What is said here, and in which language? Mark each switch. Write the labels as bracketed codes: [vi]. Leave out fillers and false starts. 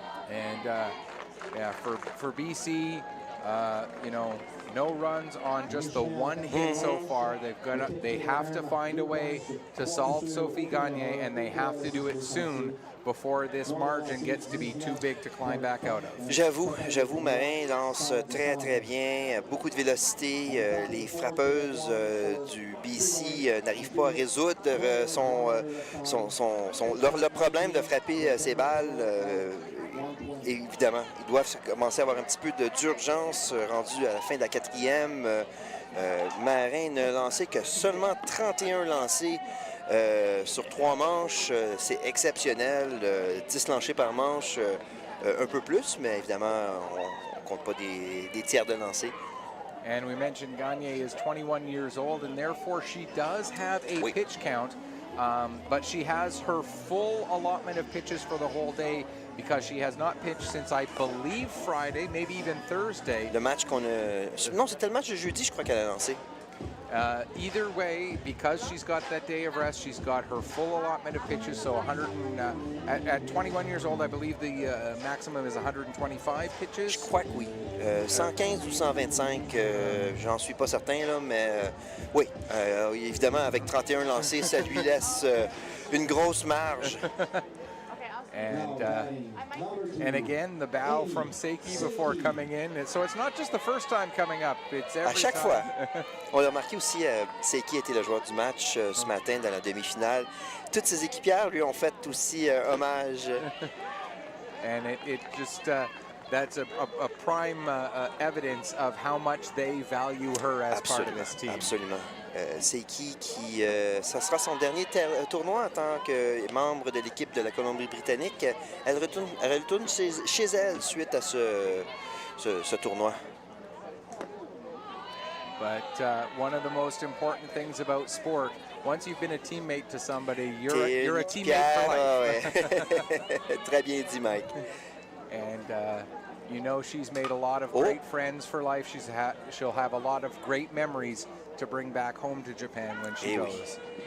[en] And yeah, for BC, you know, No runs on just the one hit so far. They have to find a way to solve Sophie Gagné, and they have to do it soon before this margin gets to be too big to climb back out of. [fr] J'avoue, Marin lance très, très bien. Beaucoup de vélocité. Les frappeuses du BC n'arrivent pas à résoudre leur problème de frapper ses balles. Évidemment, ils doivent commencer à avoir un petit peu d'urgence rendu à la fin de la quatrième. Marin n'a lancé que seulement 31 lancés sur 3 manches. C'est exceptionnel. 10 lancés par manche, un peu plus, mais évidemment, on ne compte pas des tiers de lancés. [en] And we mentioned Gagné is 21 years old, and therefore she does have a pitch count, but she has her full allotment of pitches for the whole day because she has not pitched since, I believe, Friday, maybe even Thursday. [fr] Le match qu'on a... Non, c'était le match de jeudi, je crois qu'elle a lancé. [en] Either way, because she's got that day of rest, she's got her full allotment of pitches. So at 21 years old, I believe the maximum is 125 pitches. [fr] Je crois que oui. 115 ou 125, j'en suis pas certain, là, mais oui, évidemment, avec 31 lancés, ça lui laisse une grosse marge. [en] And again, the bow from Seiki before coming in. So it's not just the first time coming up. It's every [fr] à chaque [en] time. [fr] fois. On l'a remarqué aussi, Seiki était le joueur du match ce matin dans la demi-finale. Toutes ses équipières lui ont fait aussi hommage. [en] And it just, that's a prime evidence of how much they value her as part of this team. [fr] Absolument. Seiki qui, ça sera son dernier tournoi en tant que membre de l'équipe de la Colombie-Britannique. Elle retourne chez elle suite à ce tournoi. [en] But one of the most important things about sport, once you've been a teammate to somebody, you're a teammate for life. [fr] Ouais. Très bien dit, Mike. [en] And you know she's made a lot of great friends for life. She'll have a lot of great memories to bring back home to Japan when she goes.